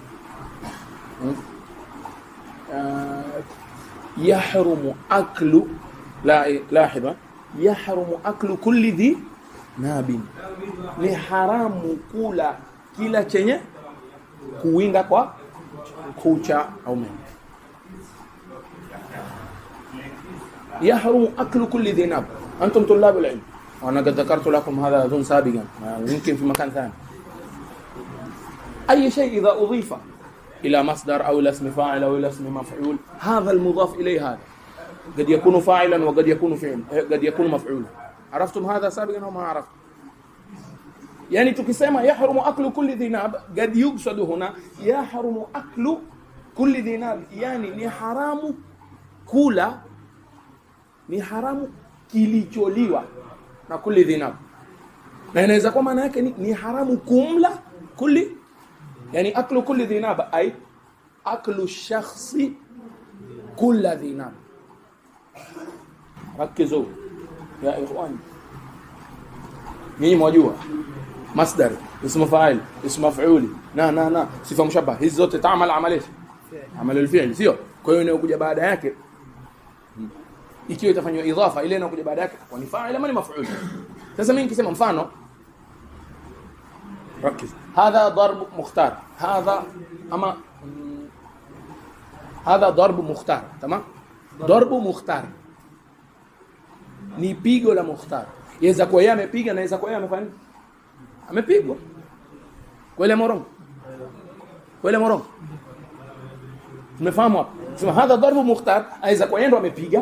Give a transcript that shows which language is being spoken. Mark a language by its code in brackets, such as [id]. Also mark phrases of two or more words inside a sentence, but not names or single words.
[ar] يحرم أكل لهذا يحرم أكل كل ذي ناب, [sw] ni haramu kula kila chenye kuwinda kwa kucha au meno. [ar] يحرم أكل كل ذي ناب. أنتم طلاب العلم وأنا قد ذكرت لكم هذا أظن سابقا، يمكن في مكان ثاني. أي شيء إذا أضيف إلى مصدر أو إلى اسم فاعل أو إلى اسم مفعول، هذا المضاف إليه هذا قد يكون فاعلا وقد يكون فعلا، قد يكون مفعولا. عرفتم هذا سابقا أو ما عرفتم؟ يعني tukisema يحرم أكل كل ذي ناب قد يقصد هنا يحرم أكل كل ذي ناب، يعني [sw] ni haramu kula, ni haramu kilicholiwa na [ar] كل ذي ناب. [sw] Na inaweza kwa maana yake ni haramu kumla kulli, yani [ar] أكل كل ذي ناب أي أكل شخص كل ذي ناب. ركزوا يا إخواني, [sw] nyinyi mwajua masdar, [ar] اسم فاعل، اسم مفعول, [sw] na [ar] صفة مشبهة, [sw] hizi zote [ar] تعمل عمل عمل الفعل, [sw] sio? Kwa hiyo inayokuja baada yake ikiwa itafanywa idhafa, ile inayokuja baada yake kwa ni fa'il ama ni maf'ul. Sasa mimi nikisema mfano, [ar] ركز، هذا ضرب مختار، هذا أما هذا ضرب مختار. تمام. ضرب مختار [sw] ni pigo la mukhtar. Yaweza kuwa yeye amepiga na yaweza kuwa yeye amefanya amepigwa. Kweli morongo? Kweli morongo? Tumefahamu hapo. Sema [ar] هذا ضرب مختار, [sw] aweza kuwa yeye ndo amepiga.